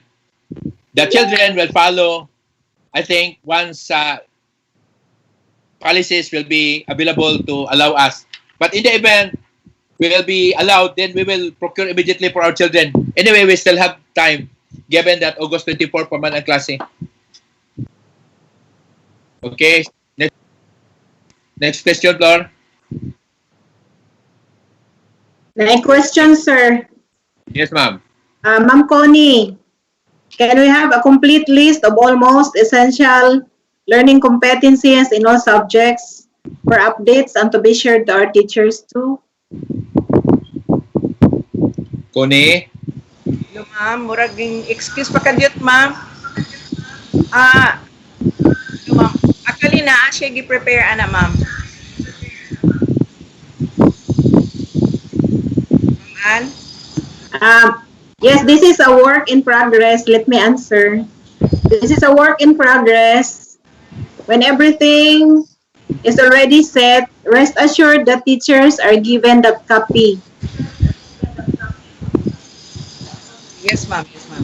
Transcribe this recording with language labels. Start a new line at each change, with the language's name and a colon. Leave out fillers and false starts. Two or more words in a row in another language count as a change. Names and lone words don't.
English: The children will follow, I think, once policies will be available to allow us. But in the event we will be allowed, then we will procure immediately for our children. Anyway, we still have time, given that August 24
Cebuano: pa man ang klase.
English: Okay. Next question, Flor. Next question, sir. Yes, ma'am. Ma'am Connie, can we have a complete list of almost essential learning competencies in all subjects for updates and to be shared to our teachers too? Connie? Hello, ma'am.
Cebuano: Muraging excuse pa kadyot, ma'am.
English: Ma'am.
Cebuano: Actually, siya gi-prepare, ma'am.
English: Ma'am? Yes, this is a work in progress. Let me answer. This is a work in progress. When everything is already set, rest assured that teachers are given that copy. Yes, ma'am. Yes, ma'am.